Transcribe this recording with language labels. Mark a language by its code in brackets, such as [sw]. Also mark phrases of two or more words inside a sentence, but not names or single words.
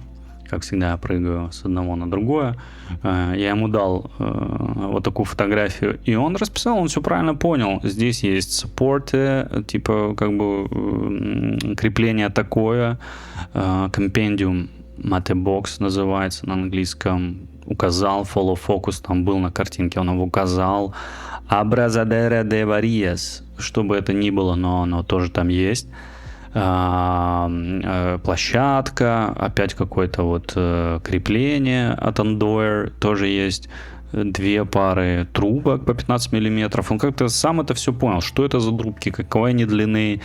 [ru] Как всегда, я прыгаю с одного на другое. Я ему дал вот такую фотографию, и он расписал, он все правильно понял. Здесь есть support, типа как бы крепление такое, compendium Matebox называется на английском. Указал [en] follow focus, [ru] там был на картинке, он его указал. [es] Abrazadera de Varillas, [ru] что бы это ни было, но оно тоже там есть. Площадка, опять какое-то вот крепление от Andoer тоже есть. 2 пары трубок по 15 миллиметров. Он как-то сам это все понял, что это за трубки, какой они длины.